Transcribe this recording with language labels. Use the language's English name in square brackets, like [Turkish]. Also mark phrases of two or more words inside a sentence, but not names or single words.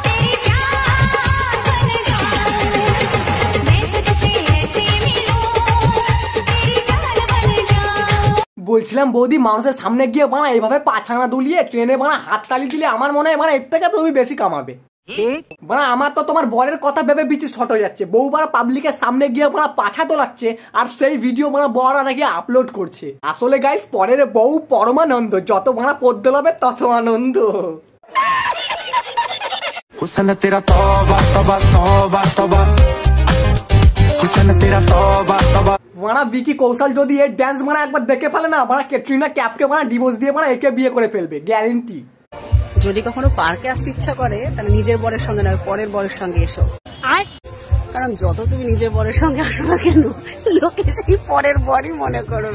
[Bangla] বলছিলাম বৌদি, মানুষের সামনে গিয়ে বানা এইভাবে পাছানা দুলিয়ে ট্রেনে বানা হাততালি দিলে আমার মনে হয় বানা এর থেকে তুমি বেশি কামাবে। বানা আমার তো তোমার বরের কথা ভেবে বিচি শর্ট হয়ে যাচ্ছে। বউ বানা পাবলিকের সামনে গিয়ে বানা পাছা তোলাচ্ছে, আর সেই ভিডিও বানা বড়রা নাকি আপলোড করছে। আসলে গাইস পরের বউ পরমানন্দ, যত বানা পদ্ম হবে তত আনন্দ। [Hindi] हुस्न तेरा तौबा तौबा तौबा तौबा, हुस्न तेरा तौबा तौबा। [Bangla] বানা বিকি কৌশল যদি এই ড্যান্স বানা একবার দেখে ফেলে না, বানা ক্যাটরিনা ক্যাফকে বানা ডিভোর্স দিয়ে বানা একে বিয়ে করে ফেলবে, গ্যারেন্টি। যদি কখনো পার্কে আসতে ইচ্ছা করে তাহলে নিজের বরের সঙ্গে নয়, পরের বরের সঙ্গে এসো। কারণ যত তুমি নিজের বরের সঙ্গে আসো না কেন, লোকে সেই পরের বরই মনে করবে।